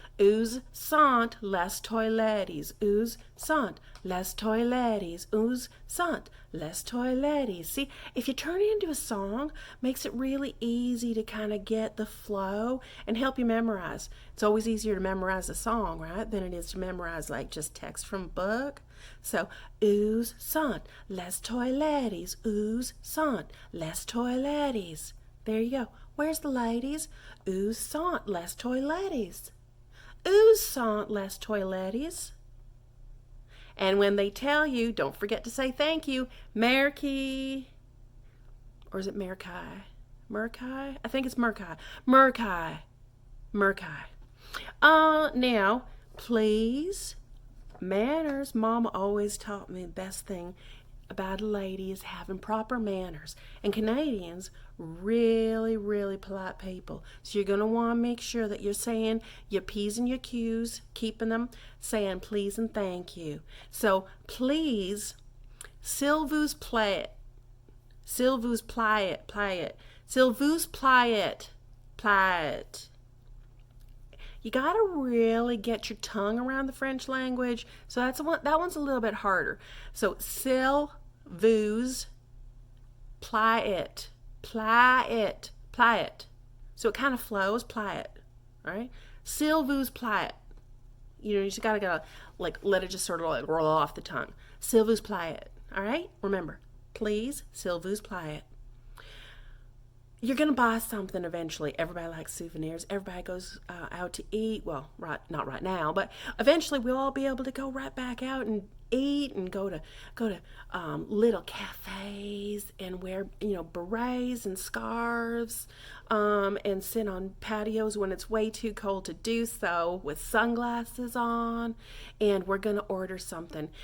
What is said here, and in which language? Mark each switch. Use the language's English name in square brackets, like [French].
[French] Où sont les toilettes? Où sont les toilettes? Où sont les toilettes? [English] See, if you turn it into a song, makes it really easy to kind of get the flow and help you memorize. It's always easier to memorize a song, right, than it is to memorize like just text from a book. [French] So, où sont les toilettes? Où sont les toilettes? [English] There you go. Where's the ladies? [French] Où sont les toilettes? Où sont les toilettes? [English] And when they tell you, don't forget to say thank you. Merci. Or is it Merkai? Merkai? I think it's Merkai. Merkai. Merkai. Now, please, manners. Mama always taught me the best thing about a lady is having proper manners. And Canadians, really, really polite people. So you're going to want to make sure that you're saying your P's and your Q's, keeping them, saying please and thank you. So please, [French] s'il vous plaît, s'il vous plaît, s'il vous plaît, plaît. [English] You got to really get your tongue around the French language. So that one's a little bit harder. So [French] s'il vous plaît, plaît. [English] So it kind of flows, plaît, right? [French] S'il vous plaît. [English] You just gotta like let it just sort of like roll off the tongue. [French] S'il vous plaît. [English] All right? Remember, please, [French] s'il vous plaît. [English] You're going to buy something eventually. Everybody likes souvenirs. Everybody goes out to eat. Well, not right now, but eventually we'll all be able to go right back out and eat and go to little cafes and wear berets and scarves and sit on patios when it's way too cold to do so with sunglasses on, and we're going to order something.